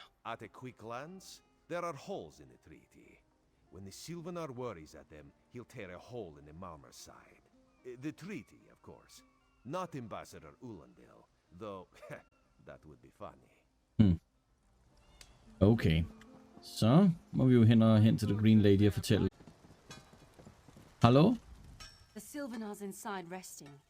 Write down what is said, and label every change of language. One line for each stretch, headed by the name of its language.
English: At a quick glance, there are holes in the treaty. When the Sylvanar worries at them, he'll tear a hole in the Malmer's side. The treaty, of course. Not Ambassador Ulandil, though that would be funny. Okay.
Danish: Så må vi jo hen til The Green Lady og fortælle. Hallo?
English: The Sylvanar's inside resting.